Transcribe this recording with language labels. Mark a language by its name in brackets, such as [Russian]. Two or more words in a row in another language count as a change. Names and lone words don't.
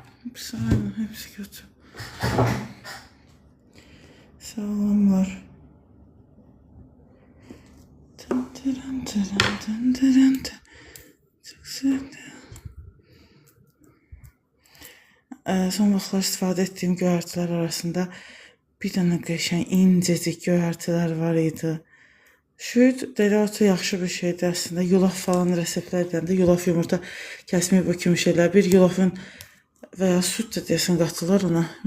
[Turkish] Hepsi aynı, hepsi kötü. Sağlamlar. Çok sevdim. [Azerbaijani] Son vaxtlar istifadə etdiyim göyərtilər arasında bir dənə qəşəng incəcik göyərtilər var idi. Şüd dereotu yaxşı bir şeydir əslində. Yulaf falan reseptlər edəndə yulaf yumurta kəsməyib bu kimi şeylər. Bir yulafın və ya süd də deyəsən qatılır ona.